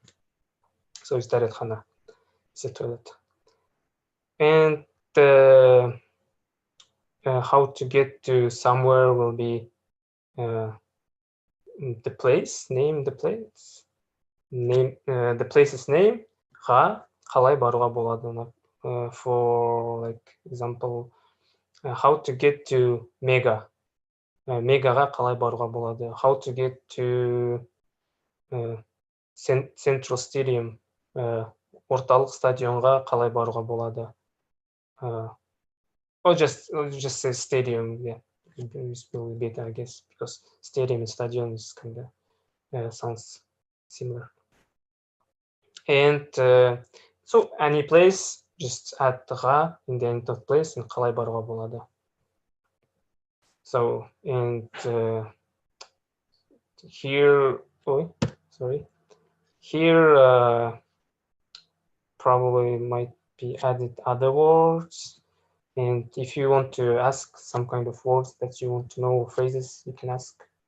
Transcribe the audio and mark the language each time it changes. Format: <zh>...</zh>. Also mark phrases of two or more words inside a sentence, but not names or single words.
<en>So it's daret khana. It's a toilet. And how to get to somewhere will be the place, name the place, name the place's name.</en> <kk>Қалай баруға болады?</kk> <en>For like example, how to get to Mega.</en> <kk>Мегаға қалай баруға болады?</kk> <en>How to get to Central Stadium.</en> <kk>Орталық стадионға қалай баруға болады?</kk> <en>Or just say stadium, yeah. It's probably better, I guess, because stadium and stadion is kind of sounds similar. And so any place, just add ra in the end of place and</en> <kk>қалай баруға болады.</kk> <en>So, and here, here probably might be added other words. And if you want to ask some kind of words that you want to know, or phrases, you can ask.</en>